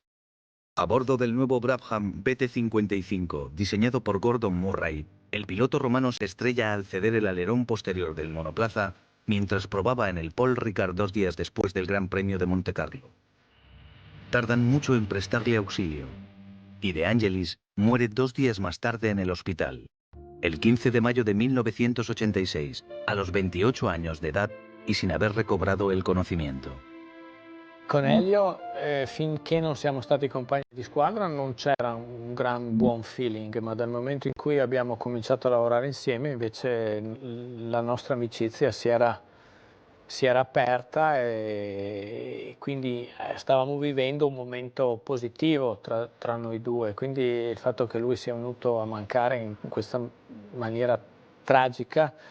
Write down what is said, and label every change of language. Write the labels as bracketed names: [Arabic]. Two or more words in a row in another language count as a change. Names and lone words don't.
[Spanish] A bordo del nuevo Brabham BT-55, diseñado por Gordon Murray, el piloto romano se estrella al ceder el alerón posterior del monoplaza, mientras probaba en el Paul Ricard 2 días después del Gran Premio de Montecarlo. Tardan mucho en prestarle auxilio. Y De Angelis muere 2 días más tarde en el hospital. El 15 de mayo de 1986, a los 28 años de edad y sin haber recobrado el conocimiento. [Italian] Con Elio, finché non siamo stati compagni di squadra, non c'era un gran buon feeling, ma dal momento in cui abbiamo cominciato a lavorare insieme, invece la nostra amicizia si era aperta e quindi stavamo vivendo un momento positivo tra noi due, quindi il fatto che lui sia venuto a mancare in questa maniera tragica